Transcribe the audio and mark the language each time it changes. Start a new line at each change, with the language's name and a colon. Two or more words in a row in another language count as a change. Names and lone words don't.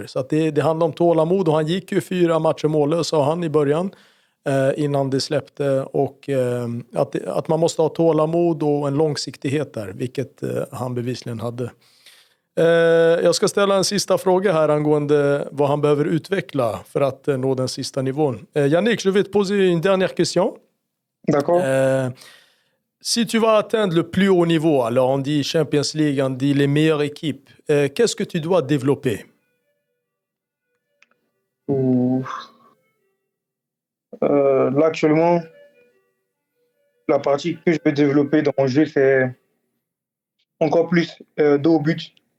Swedish: Så att det handlar om tålamod och han gick ju 4 matcher mållös sa han i början innan det släppte och att man måste ha tålamod och en långsiktighet där, vilket han bevisligen hade. Jag ska ställa en sista fråga här angående vad han behöver utveckla för att nå den sista nivån.
French: Yannick, je vais te poser une dernière question. D'accord. Si tu vas atteindre le plus haut niveau, alors on dit Champions League, on dit les meilleures équipes, qu'est-ce que tu dois développer? Là, actuellement, la partie que je veux développer dans mon jeu, c'est encore plus dos au but.